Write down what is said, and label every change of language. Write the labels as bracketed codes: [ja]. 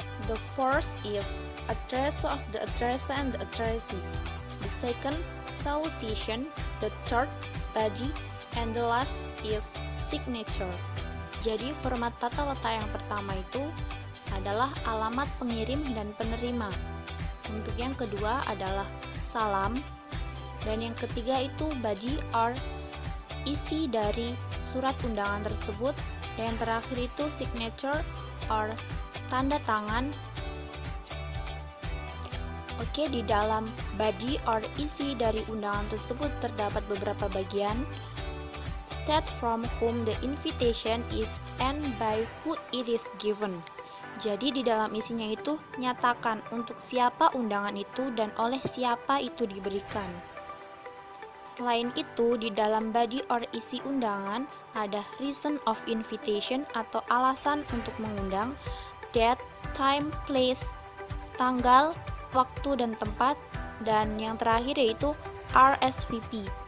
[en] The first is address of the addressee and the addressee. The second, salutation. The third, body. And the last is signature. [id] Jadi format tata letak yang pertama itu adalah alamat pengirim dan penerima. Untuk yang kedua adalah salam. Dan yang ketiga itu body or isi dari surat undangan tersebut, dan yang terakhir itu signature or tanda tangan. Oke, di dalam body or isi dari undangan tersebut terdapat beberapa bagian. [en] State from whom the invitation is and by who it is given. [id] Jadi di dalam isinya itu nyatakan untuk siapa undangan itu dan oleh siapa itu diberikan. Selain itu, di dalam body or isi undangan ada reason of invitation atau alasan untuk mengundang, date, time, place, tanggal, waktu dan tempat, dan yang terakhir yaitu RSVP.